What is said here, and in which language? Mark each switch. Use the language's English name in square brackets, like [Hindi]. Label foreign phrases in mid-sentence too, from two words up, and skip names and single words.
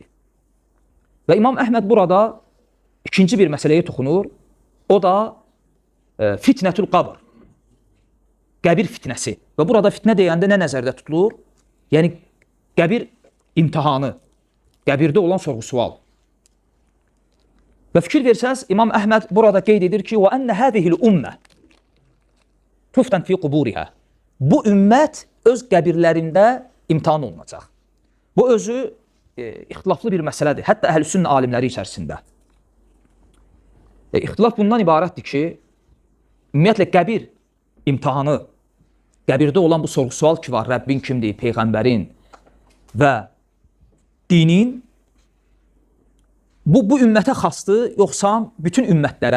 [Azerbaijani] Və İmam Əhməd burada ikinci bir məsələyə toxunur, o da [Arabic] فتنة القبر, [Azerbaijani] qəbir fitnəsi. Və burada fitnə deyəndə nə nəzərdə tutulur? Yəni, qəbir imtihanı, qəbirdə olan sorğu-sual. Və fikir versəz, İmam Əhməd burada qeyd edir ki, [Arabic] وَأَنَّ هَذِهِ الْأُمَّةِ تفتن في قبورها. [Azerbaijani] Bu ümmət öz qəbirlərində imtahan olunacaq. Bu özü ixtilaflı bir məsələdir. Hətta əhl-sünnə alimləri içərisində. İxtilaf bundan ibarətdir ki, ümumiyyətlə qəbir imtahanı, qəbirdə olan bu sorğu-sual ki var, Rəbbin kimdir, Peyğəmbərin və dinin, bu ümmətə xasdır, yoxsa bütün ümmətlərə?